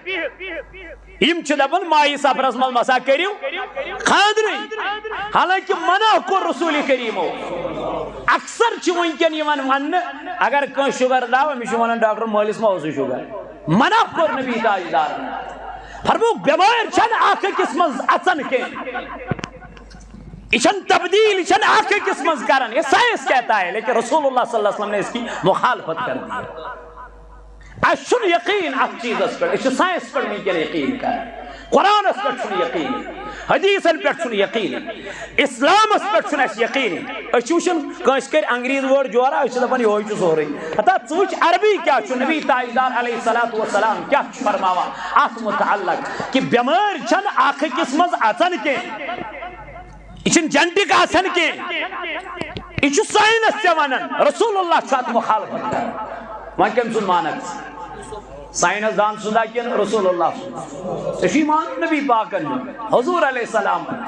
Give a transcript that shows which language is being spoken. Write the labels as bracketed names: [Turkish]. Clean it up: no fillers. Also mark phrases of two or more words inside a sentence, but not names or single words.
[Kashmiri] یم چھِ دپان ماہی صفرس منٛز مسا کٔرِو خاندرٕے حالانکہ منع کوٚر رسول کریمو اکثر چھِ وٕنکٮ۪ن یِوان وننہٕ اگر کٲنٛسہِ شُگر داو أمِس چھِ ونان ڈاکٹر مٲلِس ما اوسُے شُگر منع کوٚر نبی تاجدارن فرمووُکھ بٮ۪مٲرۍ چھنہٕ اکھ أکِس منٛز اژان کینٛہہ یہ چھنہٕ تبدیل یہ چھنہٕ اکھ أکِس منٛز کران [Urdu] یہ سائنس کہتا ہے لیکن رسول اللہ صلی اللہ علیہ وسلم نے اس کی مخالفت کر دی [Kashmiri] اس چھُنہٕ یقین اتھ چیزس پٮ۪ٹھ أسۍ چھِ سائنس پٮ۪ٹھ وٕنکٮ۪ن یقین کران قرآنس پٮ۪ٹھ چھُنہٕ یقین حدیثن پٮ۪ٹھ چھُنہٕ یقین اسلامس پٮ۪ٹھ چھُنہٕ اسہِ یقین أسۍ چھِ وٕچھان کٲنٛسہِ کرِ انگریز وٲڈ جورا أسۍ چھِ دپان یہوے چھُ سورُے ہتا ژٕ وٕچھ عربی کیٛاہ چھُ نبی تاجدار علیہ الصلوۃ والسلام کیٛاہ چھُ فرماوان اتھ متعلق کہ بٮ۪مٲرۍ چھنہٕ اکھ أکِس منٛز اژان کینٛہہ یہ چھنہٕ جنٹک آسان کینٛہہ یہ چھُ ساینس تہِ ونان رسول اللہ چھُ اتھ مخالفت کران وۄنۍ کٔمۍ سُنٛد مانکھ سائنس دان سندا کن رسول اللہ ژےٚ چھُے مانُن نبی پاکن حضور علیہ السلام